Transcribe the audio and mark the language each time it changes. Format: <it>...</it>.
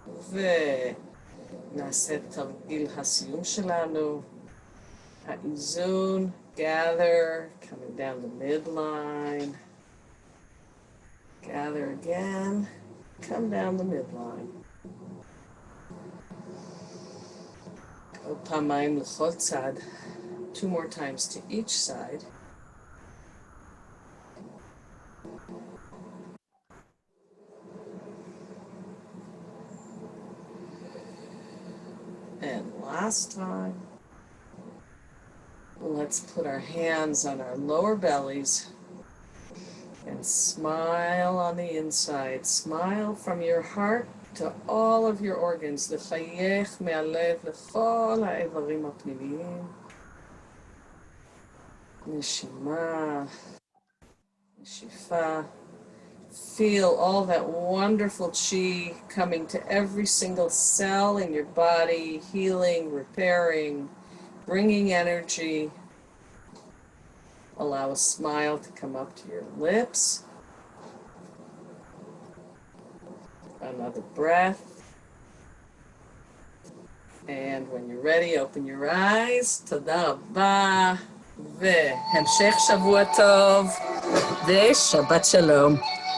<he>ונעשה את תרגיל הסיום שלנו. האיזון,</he> <en>gather, coming down the midline. Gather again, come down the midline.</en> <he>עוד פעמיים לכל צד.</he> <en>2 more times to each side. And last time, let's put our hands on our lower bellies and smile on the inside. Smile from your heart to all of your organs.</en> <he>לחייך מהלב לכל האיברים הפנימיים. נשימה, נשיפה.</he> <en>Feel all that wonderful chi coming to every single cell in your body, healing, repairing, bringing energy. Allow a smile to come up to your lips. Another breath. And when you're ready, open your eyes.</en> <he>תודה רבה, והמשך שבוע טוב, ושבת שלום.</he>